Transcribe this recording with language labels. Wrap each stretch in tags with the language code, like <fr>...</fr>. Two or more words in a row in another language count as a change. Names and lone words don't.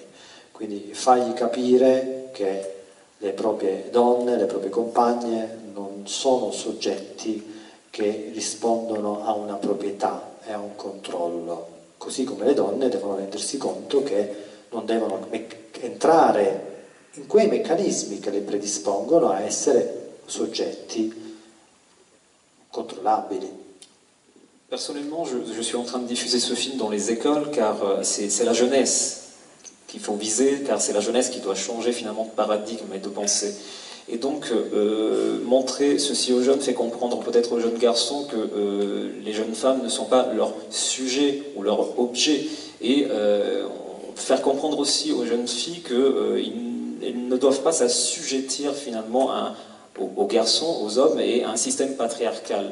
<it>Quindi fargli capire che le proprie donne, le proprie compagne non sono soggetti che rispondono a una proprietà e a un controllo, così come le donne devono rendersi conto che non devono entrare in quei meccanismi che le predispongono a essere soggetti controllabili.</it> <fr>Personnellement, je suis en train de diffuser ce film dans les écoles, car c'est la jeunesse qu'il faut viser, car c'est la jeunesse qui doit changer finalement de paradigme et de pensée. Et donc, montrer ceci aux jeunes fait comprendre peut-être aux jeunes garçons que les jeunes femmes ne sont pas leur sujet ou leur objet, et faire comprendre aussi aux jeunes filles qu'elles ne doivent pas s'assujettir finalement aux garçons, aux hommes et à un système patriarcal.</fr>